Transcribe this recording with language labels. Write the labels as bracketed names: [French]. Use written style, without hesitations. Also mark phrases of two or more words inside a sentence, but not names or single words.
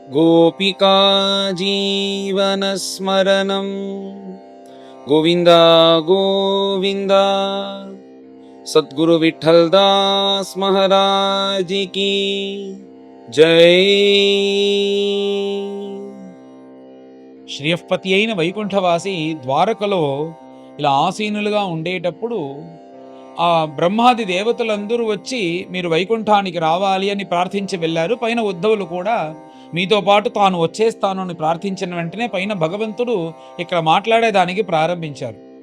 [Sanskrit] गोपिका जीवनस्मरणं गोविन्द गोविन्द। [Hindi] सद्गुरु विठ्ठल दास महाराज की जय। [Telugu] శ్రీయఃపతి అయిన వైకుంఠవాసి ద్వారకలో ఇలా ఆసీనులుగా ఉండేటప్పుడు ఆ బ్రహ్మాది దేవతలందరూ వచ్చి మీరు వైకుంఠానికి రావాలి అని ప్రార్థించి వెళ్ళారు. పైన ఉద్ధవులు కూడా మీతో పాటు తాను వచ్చేస్తాను అని ప్రార్థించిన వెంటనే పైన భగవంతుడు ఇక్కడ మాట్లాడేదానికి ప్రారంభించారు.